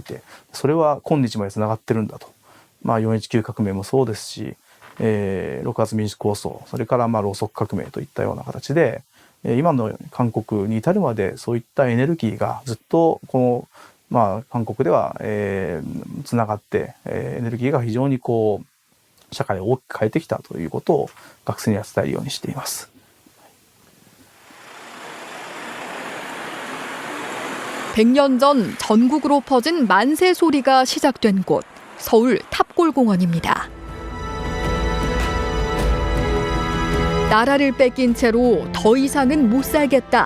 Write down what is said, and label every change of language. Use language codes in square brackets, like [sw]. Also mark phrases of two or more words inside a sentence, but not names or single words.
[ja] て、それは今日までつながってるんだと。419革命もそうですし、6月民主構想、それからろうそく革命といったような形で、今の韓国に至るまでそういったエネルギーがずっとこの、韓国では、つながって、エネルギーが非常に社会を大きく変えてきたということを学生には伝えるようにしています。 [ko] 100년 전 전국으로 퍼진 만세 소리가 시작된 곳, 서울 탑골공원입니다. 나라를 뺏긴 채로 더 이상은 못 살겠다.